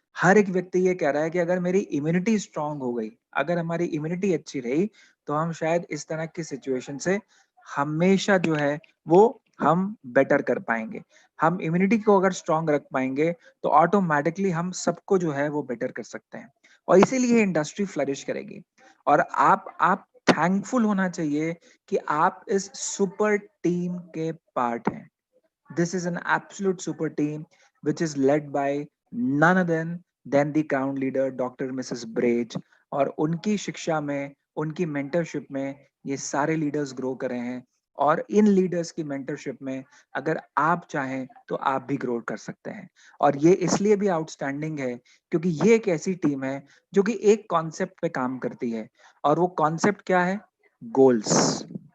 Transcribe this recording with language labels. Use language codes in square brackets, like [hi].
[hi] हर एक व्यक्ति ये कह रहा है कि अगर मेरी इम्यूनिटी स्ट्रांग हो गई, अगर हमारी इम्यूनिटी अच्छी रही, तो हम शायद इस तरह की सिचुएशन से हमेशा जो है वो हम बेटर कर पाएंगे। हम इम्यूनिटी को अगर स्ट्रांग रख पाएंगे तो ऑटोमेटिकली हम सबको जो है वो बेटर कर सकते हैं, और इसीलिए इंडस्ट्री फ्लरिश करेगी। और आप थैंकफुल होना चाहिए कि आप इस सुपर टीम के पार्ट हैं। [en] This is an absolute super team which is led by none other than the ground leader Dr. Mrs. Brage। [hi] और उनकी शिक्षा में, उनकी मेंटरशिप में ये सारे लीडर्स ग्रो कर रहे हैं। और इन लीडर्स की मेंटरशिप में अगर आप चाहें तो आप भी ग्रो कर सकते हैं। और ये इसलिए भी आउटस्टैंडिंग है क्योंकि ये एक ऐसी टीम है जो कि एक कॉन्सेप्ट पे काम करती है, और वो कॉन्सेप्ट क्या है? गोल्स।